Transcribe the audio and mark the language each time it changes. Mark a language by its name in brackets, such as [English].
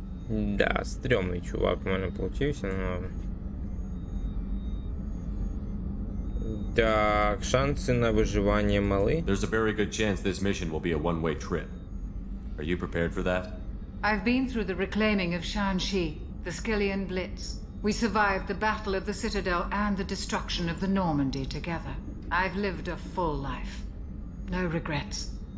[Ukrainian] Да, стрёмный чувак у мене получився, ну ладно. Так, шанси на виживання мали. [English] There's a very good chance this mission will be a one-way trip. Are you prepared for that? I've been through the reclaiming of Shanxi, the Skillian Blitz. We survived the Battle of the Citadel and the destruction of the Normandy together. I've lived a full life. No regrets.